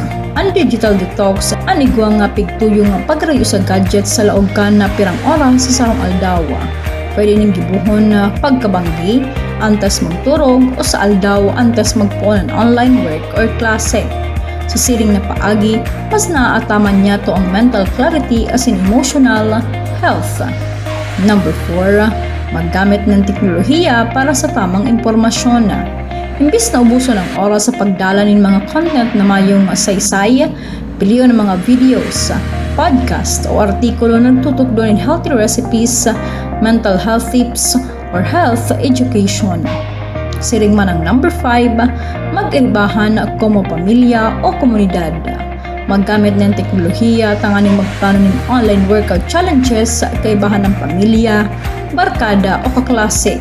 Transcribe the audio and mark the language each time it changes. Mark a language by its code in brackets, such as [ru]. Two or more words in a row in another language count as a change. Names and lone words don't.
[bik] Ang [en] digital detox, [bik] anigwa nga pigtuyong pagrayo sa gadgets sa laog ka na pirang oras sa sarong aldaw. Pwede ning gibuhon na pagkabanggi, antas magturog o sa aldaw antas magpuon ng [en] online work [bik] or klase. Sa siring na paagi, mas naaataman niya to ang [en] mental clarity [bik] as in [en] emotional health. [bik] Number 4, maggamit ng teknolohiya para sa tamang impormasyon. Imbis na ubuso ng oras sa pagdala ng mga content na mayong saysay, piliyo ng mga videos, podcast o artikulo na nagtutukdo ng [en] healthy recipes, mental health tips, or health education. [bik] Siring man ang number 5, mag-ibahan como pamilya o komunidad. Maggamit ng teknolohiya, tanganing magplano ng [en] online workout challenges [bik] sa kaibahan ng pamilya, barkada o kaklase.